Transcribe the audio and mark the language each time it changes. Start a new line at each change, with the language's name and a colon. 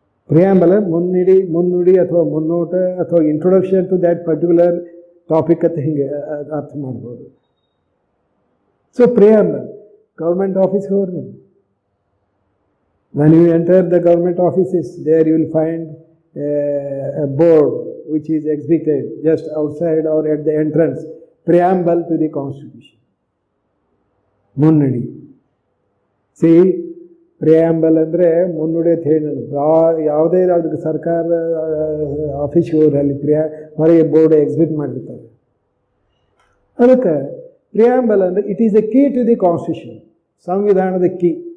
Kannada: Preamble ಮುನ್ನುಡಿ ಅಥವಾ ಮುನ್ನೋಟ ಅಥವಾ
English: introduction to that particular topic
Kannada: ಅಂತ ಹಿಂಗೆ ಅರ್ಥ ಮಾಡ್ಬೋದು.
English: So preamble, government office government. When you enter the government offices, there you will find a board which is exhibited just outside or at the entrance. Preamble to the Constitution.
Kannada: ಮುನ್ನುಡಿ. C preamble ಅಂದರೆ ಮುನ್ನುಡಿ ಅಂತ ಹೇಳಿ ಯಾವುದೇ ಅದಕ್ಕೆ ಸರ್ಕಾರ ಆಫೀಸ್ಗೆ ಹೋದ್ರೆ ಅಲ್ಲಿ ಹೊರಗೆ ಬೋರ್ಡ್ ಎಕ್ಸಿಬಿಟ್ ಮಾಡಿರ್ತಾರೆ. ಅದಕ್ಕೆ ಪ್ರಿಯಾಂಬಲ್ ಅಂದರೆ
English: It is a key to the constitution.
Kannada: ಸಂವಿಧಾನದ ಕೀ.